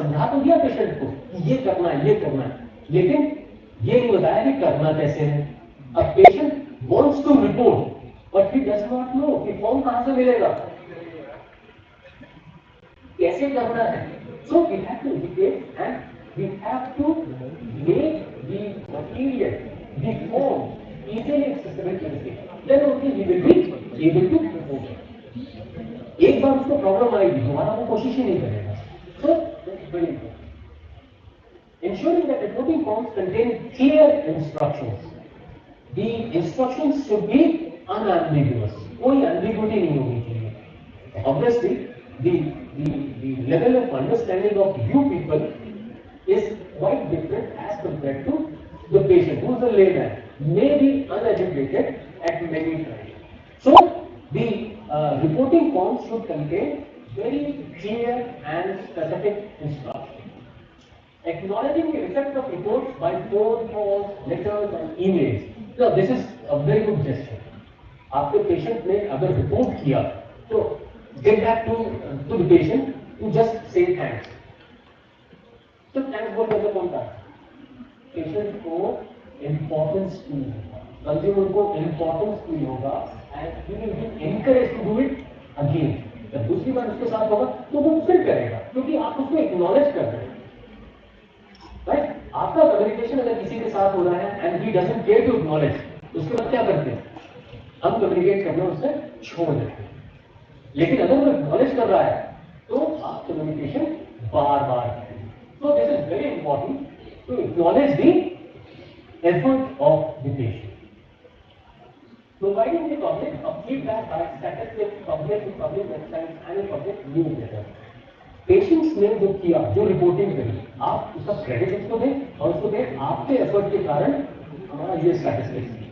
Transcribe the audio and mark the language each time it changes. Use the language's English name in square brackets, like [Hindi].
[Hindi] काम दिया पेशेंट को कि ये करना है, ये करना है, लेकिन ये नहीं बताया कि करना कैसे है. [English] A patient wants to report, but he does not know [Hindi] कि फॉर्म कहाँ से मिलेगा, कैसे करना है. [English] So we have to educate and we have to make the material, the form easily accessible to the patient. Then only he will be able to report. [Hindi] एक बार उसको problem आएगी, दोबारा वो कोशिश ही नहीं करेगा. [English] So that's very important. Ensuring that reporting forms contain clear instructions. The instructions should be unambiguous. [Hindi] कोई ambiguity नहीं होनी चाहिए. [English] Obviously, the level of understanding of you people is quite different as compared to the patient, who is a layman, may be uneducated at many times. So, the reporting forms should contain very clear and specific instructions. Acknowledging the effect of reports by phone calls, letters and emails. Now, this is a very good gesture. [Hindi] आपके patient ने अगर report किया तो [English] get back to the patient to just say thanks. [Hindi] तो thanks बोलने का कौन था? पेशेंट को importance फील होगा, [English] Consumer को importance feel होगा and he will be encouraged to do it again. [Hindi] जब दूसरी बार उसके साथ होगा तो वो फिर करेगा, क्योंकि आप उसको acknowledge कर रहे हैं. [English] Right? [Hindi] आपका कम्युनिकेशन अगर किसी के साथ हो रहा है [English] and he doesn't care to acknowledge, [Hindi] उसके बाद क्या करते हैं? हम कम्युनिकेट करना उससे छोड़ देते हैं. लेकिन अगर वो acknowledge कर रहा है तो आप कम्युनिकेशन बार-बार करें. [English] So this is very important to acknowledge the effort of the patient. Providing the public a feedback by statistics published in public websites and in public newsletters. [Hindi] Patients ने जो किया, जो रिपोर्टिंग करी, आप उसका क्रेडिट उसको दें और उसको दें आपके एफर्ट के कारण हमारा ये स्टैटिस्टिक्स.